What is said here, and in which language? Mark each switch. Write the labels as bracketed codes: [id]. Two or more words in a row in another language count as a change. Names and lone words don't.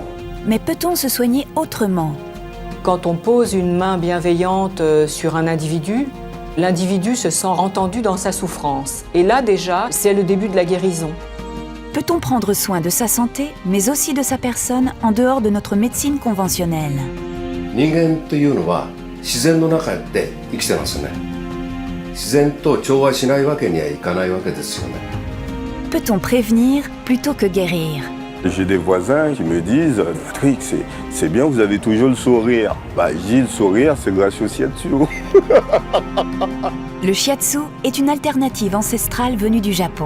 [fr] Mais peut-on se soigner autrement ? Quand on pose une main bienveillante sur un individu, l'individu se sent entendu dans sa souffrance. Et là déjà, c'est le début de la guérison. Peut-on prendre soin de sa santé, mais aussi de sa personne en dehors de notre médecine conventionnelle ? [ja] 人間というのは自然の中で生きてますね。自然と調和しないわけにはいかないわけですよね。 [fr] Peut-on prévenir plutôt que guérir ? J'ai des voisins qui me disent « Patrick, c'est bien, vous avez toujours le sourire. » Je dis « Le sourire, c'est grâce au shiatsu. » Le shiatsu est une alternative ancestrale venue du Japon.